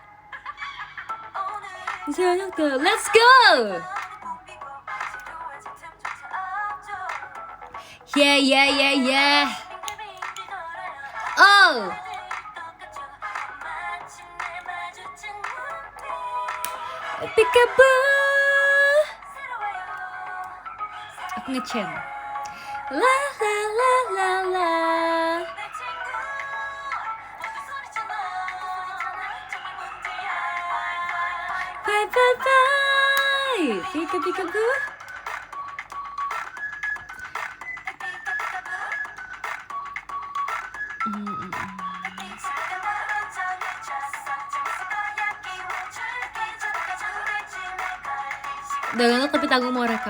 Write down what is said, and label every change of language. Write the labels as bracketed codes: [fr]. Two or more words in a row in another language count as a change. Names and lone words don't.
[en] Let's go! Yeah, yeah, yeah, yeah. Oh. Peekaboo. [id] Aku ngecen. La la la la la. [en] Bye bye bye. Peekaboo. [id] Udah ngantuk tapi tanggung mau rekap.